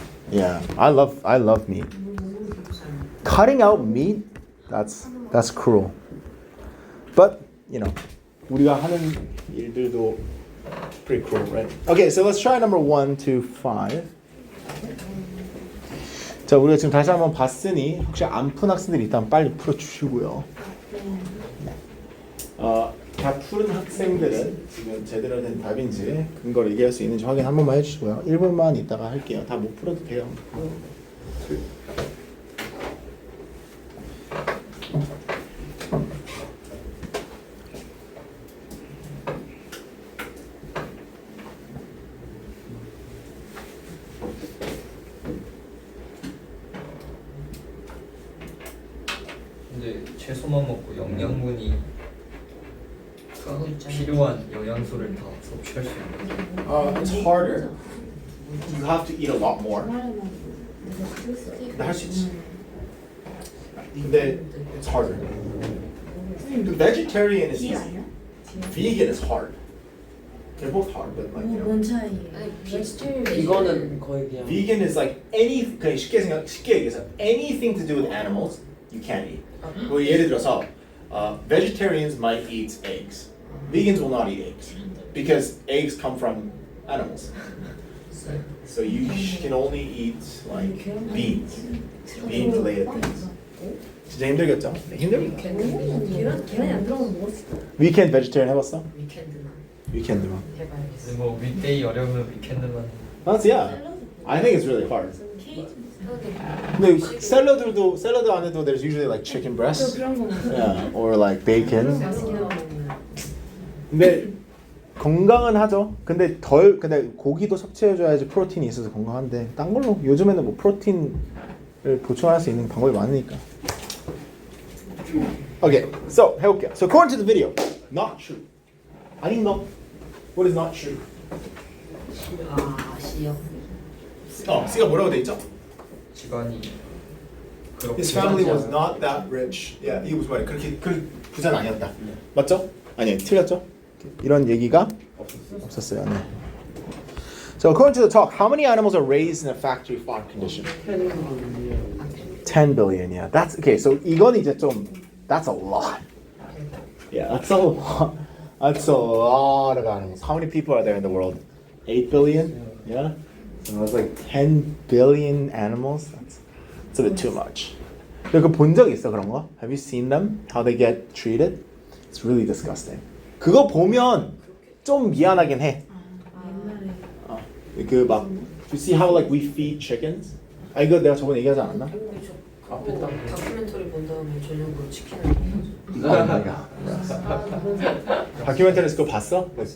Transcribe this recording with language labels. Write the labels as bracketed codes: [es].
[en] Yeah, I love meat. Cutting out meat, that's cruel. But you know, [ko] 우리가 하는 일들도 [en] pretty cruel, right? Okay, so let's try number 1 to 5. [ko] 자, 우리가 지금 다시 한번 봤으니 혹시 안 푼 학생들이 있다면 빨리 풀어주시고요. 다 푸른 학생들은 지금 제대로 된 답인지 근거를 얘기할 수 있는지 확인 한 번만 해주시고요. 1분만 있다가 할게요. 다 못 풀어도 돼요. 근데 채소만 먹고 영양분이 필요한 영양소를 다 섭취할 수 있는. [en] It's harder. You have to eat a lot more. [ko] 근데 할 수 있지. 근데 [en] it's harder. The vegetarian is easy. Vegan is hard. They're both hard, but like you know. [ko] 뭔 차이예요? 이거는 거의 그냥 [en] Vegan is like any [ko] 그냥 쉽게 얘기해서 [en] anything to do with animals you can't eat. [ko] 뭐 예를 들어서 [en] vegetarians might eat eggs. Vegans will not eat eggs because eggs come from animals. So you can only eat like beans, bean related things. [ko] 진짜 힘들겠죠? 네, 힘들겠다. 계란이 안 들어가면 먹을 수 있어. Weekend vegetarian 해봤어? 위켄드만 Weekend만. 해봐야겠어. 근데 뭐 윗데이 어려우면 위켄드만. [en] That's yeah. I think it's really hard. [ko] 근데 샐러드 안에도 [en] there's usually like chicken breast, [ko] 그런 거 먹어요. [en] yeah, or like bacon. [ko] 맛있게 먹으면. 근데 건강은 하죠. 근데 근데 고기도 섭취해줘야지 프로틴이 있어서 건강한데 딴 걸로 요즘에는 뭐 프로틴을 보충할 수 있는 방법이 많으니까. [en] Okay, so [ko] 해볼게요. [en] So according to the video, not true. [ko] 아닌 거. [en] What is not true? [ko] 시요. C가 뭐라고 돼 있죠? 집안이 그렇게 [en] His family was [ko] 부자지 [en] not that rich. Yeah, he was right. [ko] 그렇게 부자는 아니었다. 맞죠? 아니, 틀렸죠? 이런 얘기가 없었어요. 네. [en] So according to the talk, how many animals are raised in a factory farm condition? 10 billion. Yeah, that's okay. So [ko] 이건 이제 좀 [en] that's a lot. Yeah, that's a lot. That's a lot of animals. How many people are there in the world? 8 billion. Yeah. So it's like 10 billion animals. That's a bit too much. [ko] 그 본 적 있어 그런 거? [en] Have you seen them? How they get treated? It's really disgusting. [ko] 그거 보면 좀 미안하긴 해. [en] 그 막 you see how like we feed chickens? [ko] 아 이거 내가 저번에 얘기하지 않았나? 다큐멘터리 본 다음에 저녁으로 치킨을 먹어요. 다큐멘터리에서 그거 봤어?